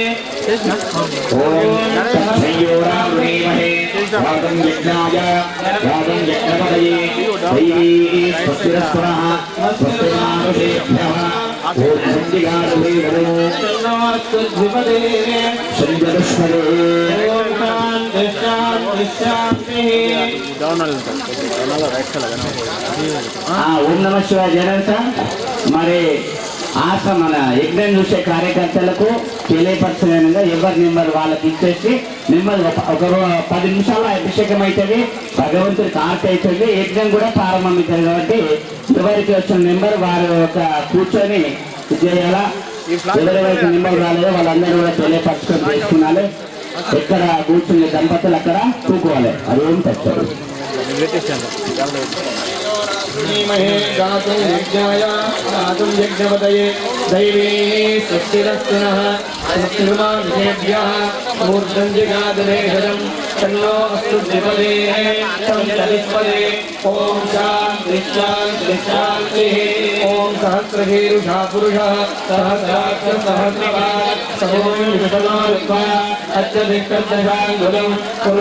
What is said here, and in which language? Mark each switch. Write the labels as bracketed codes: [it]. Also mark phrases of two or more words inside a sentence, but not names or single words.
[sa] यागं यज्ञाय यागं यज्ञपदये दैवी स्वस्तिरस्वरः स्वस्तिर्मानुषेभ्यः ॐ सञ्जिगारुभेवरो नमस्तुद्विपदे सञ्जलुष्मरे ॐ शान्तिः [te] ఓం నమ శివాయ జనరస మరి మన యజ్ఞం చూసే కార్యకర్తలకు తెలియపరచలేనుగా ఎవరి నెంబర్ వాళ్ళకి ఇచ్చేసి నెంబర్ ఒక 10 నిమిషాల్లో అభిషేకం అవుతుంది, భగవంతుడికి ఆర్తి అవుతుంది, యజ్ఞం కూడా ప్రారంభమవుతుంది. కాబట్టి ఎవరికి వచ్చిన నెంబర్ వారు ఒక కూర్చొని చేయాలా. ఎవరెవరికి నెంబర్ రాలేదో వాళ్ళందరూ కూడా తెలియపరచుకొని చేసుకున్నాలి. ఎక్కడ కూర్చునే దంపతులు అక్కడ కూకోవాలి. అది ఏం తెచ్చారు. [sa] श्रीमहे गातुं यज्ञाय गातुं यज्ञपतये दैवी स्वस्तिरस्तुनः स्वस्तिर्मानुषेभ्यः मूर्धं जिगादनेहरं तन्नो अस्तु द्विपदे सञ्चलिष्पदे ॐ शान्तिः शान्तिः ॐ सहस्रशीर्षा पुरुषः सहस्राक्ष सहस्रपात् सहोमिषमारुत्वा अत्यधिकर्दशाङ्गुलं पुरुष